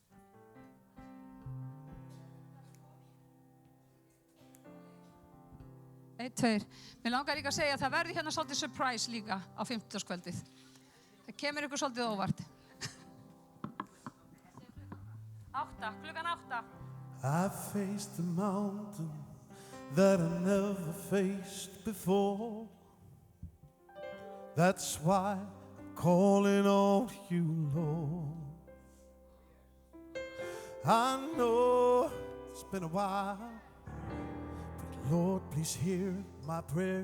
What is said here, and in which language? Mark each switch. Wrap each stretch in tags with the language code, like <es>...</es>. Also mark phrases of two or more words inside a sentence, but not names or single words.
<is>Eitt, tveir. Mér langar líka að segja að það verði hérna svolítið surprise líka á 50-skvöldið. Það kemur ykkur svolítið óvart. 8, klukkan 8.</is> <en>I faced the mountain that I never faced before. That's why I'm calling on you, Lord. I know it's been a while, but Lord, please hear my prayer.</en>